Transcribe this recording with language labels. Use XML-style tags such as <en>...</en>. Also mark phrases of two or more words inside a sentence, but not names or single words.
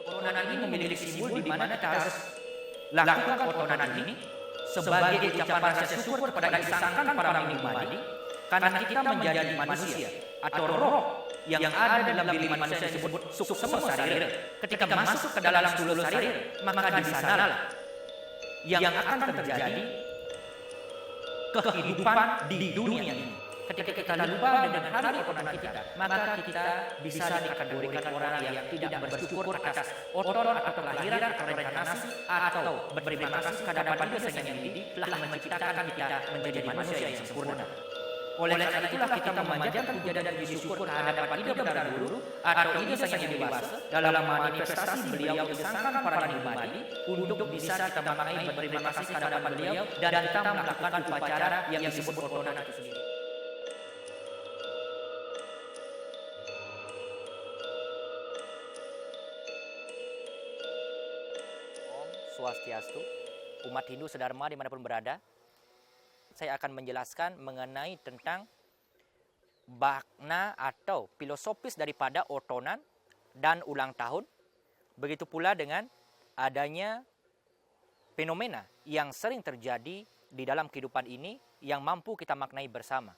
<id>otonan ini memiliki simbol di mana kita harus lakukan otonan ini sebagai ucapan rasa syukur kepada disangkan para mimadi, karena kita menjadi manusia atau roh yang ada dalam diri manusia yang disebut suksema sarira. Ketika masuk ke dalam stula sarira, maka di sanalah yang akan terjadi kehidupan di dunia ini. Ketika kita lupa dengan hari otonan kita, maka kita bisa dikategorikan orang yang tidak bersyukur atas oton atau kelahiran atau reinkarnasi, atau berterima kasih kepada Dia Sang Yang Widi telah menciptakan kita menjadi manusia yang sempurna. Oleh karena itulah kita memanjatkan puja dan puji syukur kehadapan Ida Betara Guru atau Ida Sang Yang Widi dalam manifestasi beliau disangkan para mimadi untuk bisa kita maknai berterima kasih kehadapan beliau dan kita melakukan upacara yang disebut otonan itu sendiri. Swastiastu, umat Hindu sedharma dimanapun berada, saya akan menjelaskan mengenai tentang makna atau filosofis daripada otonan dan ulang tahun. Begitu pula dengan adanya fenomena yang sering terjadi di dalam kehidupan ini yang mampu kita maknai bersama.</id>